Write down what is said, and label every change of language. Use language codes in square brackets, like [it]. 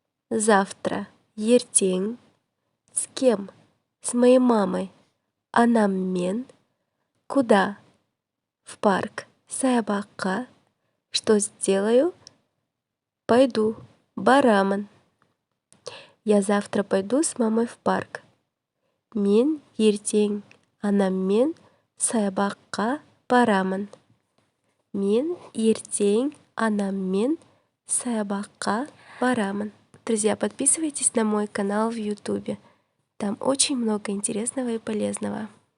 [ru] Завтра, [kk] ертең. [ru] С кем? С моей мамой. [kk] Анаммен. [ru] Куда? В парк. [kk] Саябаққа. [ru] Что сделаю? Пойду. [kk] Барамын. [ru] Я завтра пойду с мамой в парк. [kk] Мен ертең анаммен саябаққа барамын. Мен ертең анаммен саябаққа барамын. [ru] Друзья, подписывайтесь на мой канал в YouTube. Там очень много интересного и полезного.